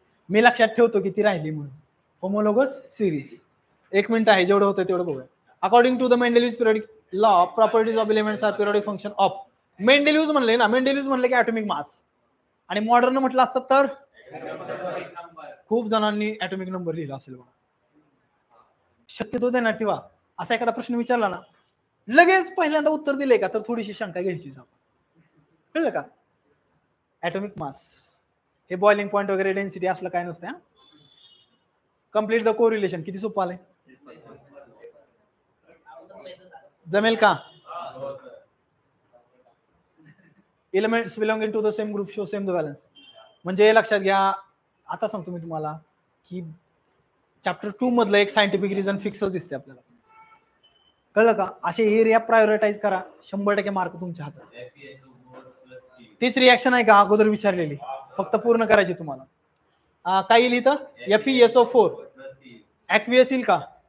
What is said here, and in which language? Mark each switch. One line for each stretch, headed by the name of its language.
Marathi: मी लक्षात ठेवतो किती राहिली म्हणून. होमोलोगस सिरीज 1 मिनिट आहे, जेवढं होतं तेवढं बघूया.
English: According to the Mendeleev's periodic law, properties of elements are periodic function of.
Marathi: मेंडेलिव्स म्हणले ना, मेंडेलिव्स म्हणले की ॲटॉमिक मास. आणि मॉडर्न म्हटलं असतं तर खूप जणांनी ॲटॉमिक नंबर लिहिला असेल बघा. शक्यतो ते ना ठेवा. असा एखादा प्रश्न विचारला ना, लगेच पहिल्यांदा उत्तर दिले का तर थोडीशी शंका घ्यायची. कळलं का? ॲटॉमिक मास हे बॉइलिंग पॉईंट वगैरे डेन्सिटी असलं काय नसतं.
English: Complete the correlation.
Marathi: किती सोपं आलंय? जमेल का?
English: Elements belonging to the same group show same the balance.
Marathi: म्हणजे लक्षात घ्या, आता सांगतो मी तुम्हाला की चॅप्टर 2 मधलं एक सायंटिफिक रिझन फिक्सच दिसते आपल्याला. कळलं का? असे एरिया प्रायोरिटाईज करा, 100% मार्क तुमच्या हातात. तीच रिॲक्शन आहे का अगोदर विचारलेली? फक्त पूर्ण करायची तुम्हाला. काय येईल इथं? FeSO4 ॲक्वियस येईल का?